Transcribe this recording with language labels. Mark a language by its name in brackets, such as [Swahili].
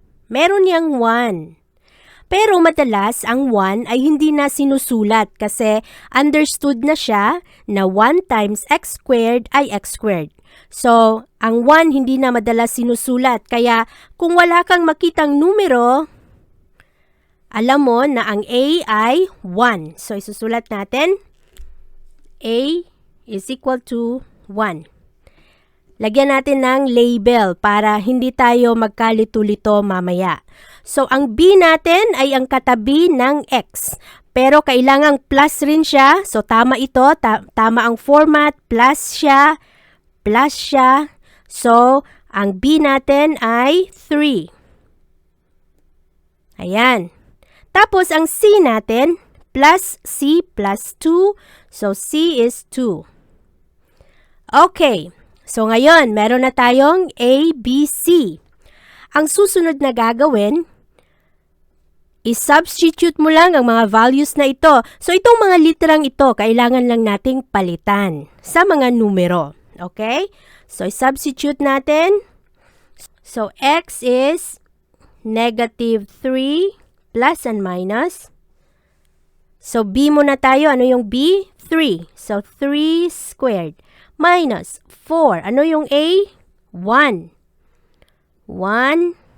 [Filipino] Meron yang 1. Pero madalas, ang 1 ay hindi na sinusulat kasi understood na siya na [English] 1 times x squared [Filipino] ay x squared. So, ang 1 hindi na madalas sinusulat. Kaya, kung wala kang makitang numero, alam mo na ang a ay 1. So, isusulat natin, [English] a is equal to 1. [Filipino] Lagyan natin ng label para hindi tayo magkalito-lito mamaya. So, ang b natin ay ang katabi ng x. Pero kailangang plus rin siya. So, tama ito. Tama ang format. Plus siya. Plus siya. So, ang b natin ay 3. Ayan. Tapos, ang c natin, plus c plus 2. [English] So, c is 2. Okay. [Filipino] So, ngayon, meron na tayong A, B, C. Ang susunod na gagawin, i-substitute mo lang ang mga values na ito. So, itong mga literang ito, kailangan lang nating palitan sa mga numero. Okay? So, i-substitute natin. So, [English] x is negative 3 plus and minus. [Filipino] So, b muna tayo. Ano yung b? 3. So, 3 squared. Minus 4. Ano yung A? 1. 1.